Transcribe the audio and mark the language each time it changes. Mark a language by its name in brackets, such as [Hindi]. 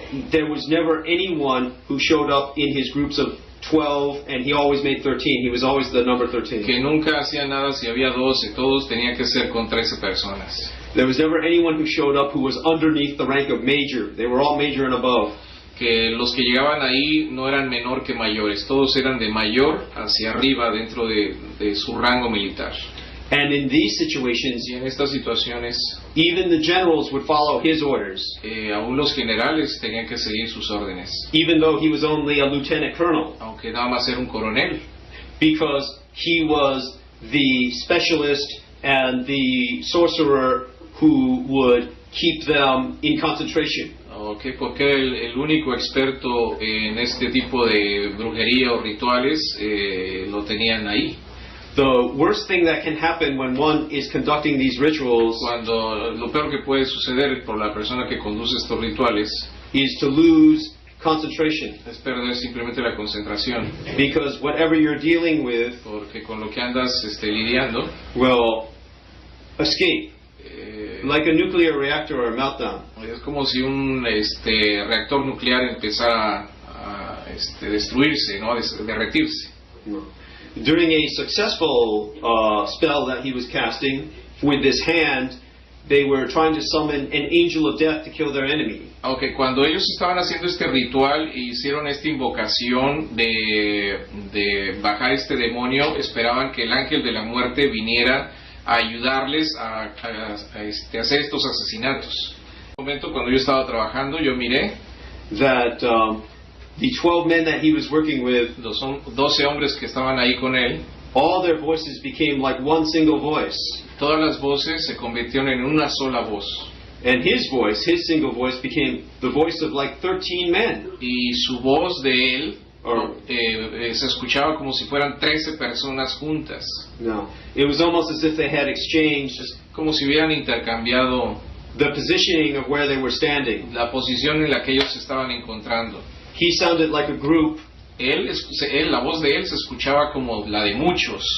[English] There was never anyone who showed up in his groups of 12, and he always made 13. He was always the number 13. [Spanish] Que nunca hacía nada si había 12, todos tenían que ser con 13 personas. [English] There was never anyone who showed up who was underneath the rank of major. They were all major and above. [Spanish] Que los que llegaban ahí no eran menor que mayores, todos eran de mayor hacia arriba dentro de su rango militar. [English] And in these situations, [Spanish] Y en estas situaciones, [English] even the generals would follow his orders, [Spanish] aún los generales tenían que seguir sus órdenes, [English] even though he was only a lieutenant colonel, [Spanish] aunque nada más era un coronel, [English] because he was the specialist and the sorcerer who would keep them in concentration. [Spanish] Okay, porque el único experto en este tipo de brujería o rituales lo tenían ahí. [English] The worst thing that can happen when one is conducting these rituals [Spanish] Cuando lo peor que puede suceder por la persona que conduce estos rituales [English] is to lose concentration, [Spanish] es perder simplemente la concentración, [English] because whatever you're dealing with [Spanish] porque con lo que andas lidiando [English] will escape, like a nuclear reactor or a meltdown. [Spanish] es como si un reactor nuclear empezara a destruirse, ¿no? A derretirse. [English] During a successful spell that he was casting with this hand, they were trying to summon an angel of death to kill their enemy. [Spanish] Aunque cuando ellos estaban haciendo este ritual e hicieron esta invocación de bajar este demonio, esperaban que el ángel de la muerte viniera a ayudarles a hacer estos asesinatos. En un momento cuando yo estaba trabajando, yo miré [English] That the 12 men that he was working with, [Spanish] los 12 hombres que estaban ahí con él, [English] all their voices became like one single voice. [Spanish] todas las voces se convirtieron en una sola voz. [English] And his voice, his single voice, became the voice of like 13 men. [Spanish] Y su voz de él se escuchaba como si fueran 13 personas juntas. [English] No, it was almost as if they had exchanged [Spanish] Como si hubieran intercambiado [English] the positioning of where they were standing. [Spanish] la posición en la que ellos se estaban encontrando. [English] He sounded like a group, [Spanish] La voz de él se escuchaba como la de muchos,